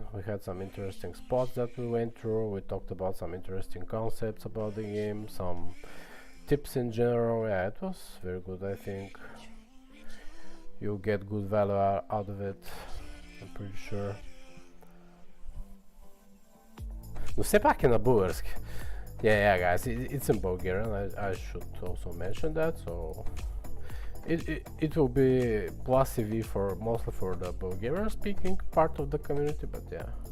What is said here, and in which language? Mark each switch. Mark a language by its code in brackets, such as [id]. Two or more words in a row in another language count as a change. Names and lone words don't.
[en] We had some interesting spots that we went through. We talked about some interesting concepts about the game, some tips in general. Yeah, it was very good. I think you'll get good value out of it, I'm pretty sure. [bg] No все пак е на български. [en] Yeah, guys, it's in Bulgarian. I should also mention that. So it will be plus CV for mostly for the Bulgarian speaking part of the community, but yeah.